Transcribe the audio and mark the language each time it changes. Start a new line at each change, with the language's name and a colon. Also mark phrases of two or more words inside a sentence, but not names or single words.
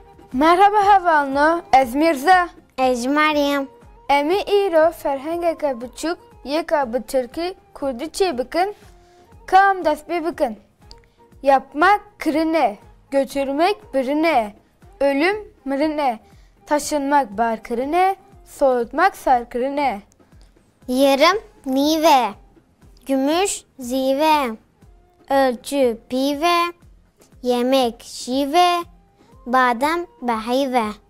Kurdish: Merhaba hevalno, ez Mirza. Ez Meryem. Emi îro ferhengeke biçûk yeka bi Tirkî Kurdî çê bikin, kam dest pê bikin. Yapmak kirine, götürmek birine, ölüm mirine, taşınmak barkirine, soğutmak sarkirine. Yarım nive, gümüş zive, ölçü pive, yemek şive, badem behive.